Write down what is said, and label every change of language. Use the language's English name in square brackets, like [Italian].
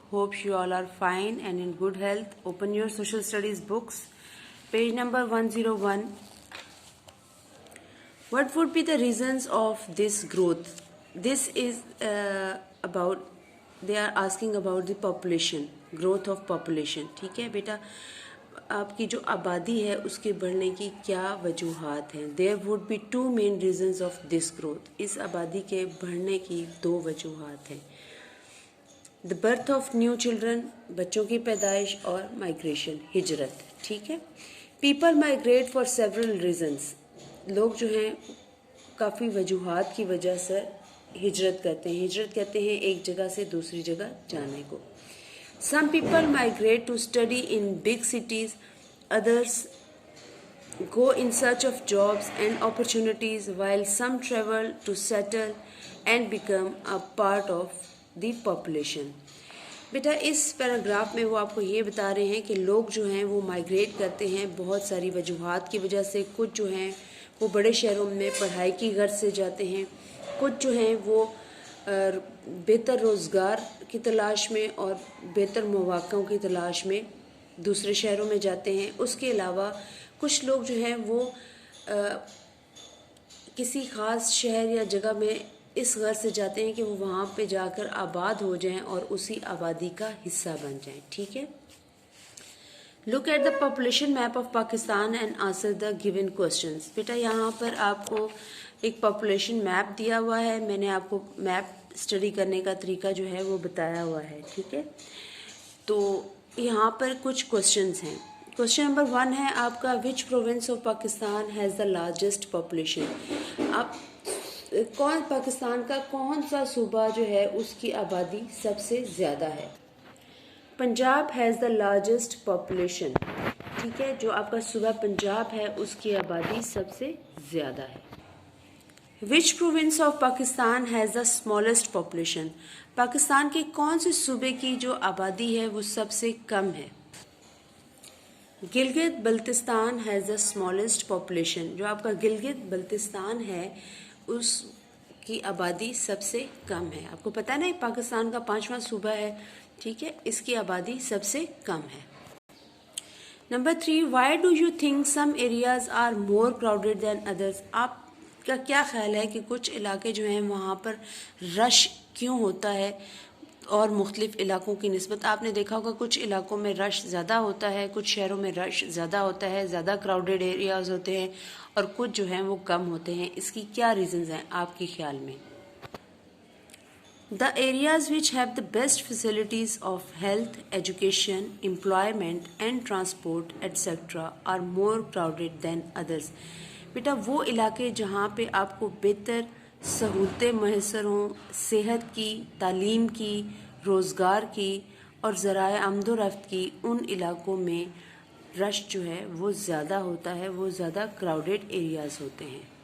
[English] Hope you all are fine and in good health. Open your social studies books. Page number 101. What would be the reasons of this growth? This is about, they are asking about the population, growth of population. [Urdu] ٹھیک ہے بیٹا, آپ کی جو آبادی ہے اس کے بڑھنے کی کیا وجوہات ہیں؟ [English] There would be two main reasons of this growth. [Urdu] اس آبادی کے بڑھنے کی دو وجوہات ہیں. [English] The birth of new children, [Urdu] بچوں کی پیدائش, [English] اور migration, ہجرت. [Urdu] ٹھیک ہے. [English] People migrate for several reasons. [Urdu] لوگ جو ہیں کافی وجوہات کی وجہ سے ہجرت کرتے ہیں. ہجرت کہتے ہیں ایک جگہ سے دوسری جگہ جانے کو. [English] Some people migrate to study in big cities, others go in search of jobs and opportunities, while some travel to settle and become a part of the population. [Urdu] Beta اس paragraph میں وہ آپ کو یہ بتا رہے ہیں کہ لوگ جو ہیں وہ مائگریٹ کرتے ہیں بہت ساری وجوہات کی وجہ سے. کچھ جو ہیں وہ بڑے شہروں میں پڑھائی کی غرض سے جاتے ہیں, کچھ جو ہیں وہ بہتر روزگار کی تلاش میں اور بہتر مواقع کی تلاش میں دوسرے شہروں میں جاتے ہیں. اس کے علاوہ کچھ لوگ جو ہیں وہ کسی خاص شہر یا جگہ میں اس غرض سے جاتے ہیں کہ وہ وہاں پہ جا کر آباد ہو جائیں اور اسی آبادی کا حصہ بن جائیں. ٹھیک ہے. [English] Look at the population map of Pakistan and answer the given questions. [Urdu] بیٹا یہاں پر آپ کو ایک پاپولیشن میپ دیا ہوا ہے. میں نے آپ کو میپ اسٹڈی کرنے کا طریقہ جو ہے وہ بتایا ہوا ہے. ٹھیک ہے. تو یہاں پر کچھ کوشچنز ہیں. کوشچن نمبر 1 ہے آپ کا, [English] which province of Pakistan has the largest population. [Urdu] آپ پاکستان کا کون سا صوبہ جو ہے اس کی آبادی سب سے زیادہ ہے؟ Punjab [English] Has the largest population. [Urdu] ٹھیک ہے. جو آپ کا صوبہ پنجاب ہے اس کی آبادی سب سے زیادہ ہے. [English] Which province of Pakistan has the smallest population. [Urdu] Pakistan کے کون سے صوبے کی جو آبادی ہے وہ سب سے کم ہے؟ Gilgit Baltistan [English] Has the smallest population. [Urdu] جو آپ کا گلگت بلتستان ہے اس کی آبادی سب سے کم ہے. آپ کو پتہ ہے نا پاکستان کا 5واں صوبہ ہے. ٹھیک ہے. اس کی آبادی سب سے کم ہے. [English] Number 3, why do you think some areas are more crowded than others. [Urdu] آپ کا کیا خیال ہے کہ کچھ علاقے جو ہیں وہاں پر رش کیوں ہوتا ہے اور مختلف علاقوں کی نسبت؟ آپ نے دیکھا ہوگا کچھ علاقوں میں رش زیادہ ہوتا ہے, کچھ شہروں میں رش زیادہ ہوتا ہے, زیادہ کراؤڈیڈ ایریاز ہوتے ہیں, اور کچھ جو ہیں وہ کم ہوتے ہیں. اس کی کیا ریزنز ہیں آپ کے خیال میں؟ [English] The areas which have the best facilities of health, education, employment and transport etc. are more crowded than others. [Urdu] بیٹا وہ علاقے جہاں پہ آپ کو بہتر سہولتیں میسر ہوں, صحت کی, تعلیم کی, روزگار کی اور ذرائع آمد و رفت کی, ان علاقوں میں رش جو ہے وہ زیادہ ہوتا ہے, وہ زیادہ کراؤڈیڈ ایریاز ہوتے ہیں.